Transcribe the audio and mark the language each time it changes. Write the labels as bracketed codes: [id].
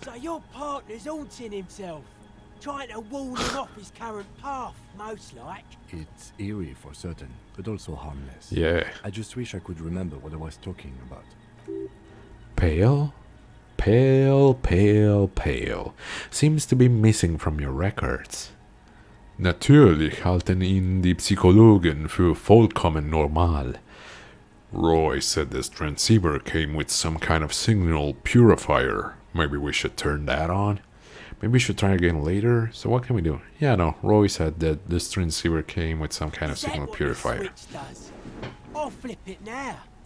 [en] So your partner's haunting himself, trying to wall him off his current path, most like. It's eerie for certain, but also harmless. Yeah. I just wish I could remember what I was talking about. Pale? Pale, pale, pale. Seems to be missing from your records. [de] Natürlich halten ihn die Psychologen für vollkommen normal. [en] Roy said this transceiver came with some kind of signal purifier. Maybe we should turn that on? Maybe we should try again later. So what can we do? Yeah, no. Roy said that this transceiver came with some kind of Is that signal what purifier. this switch does? I'll flip it now.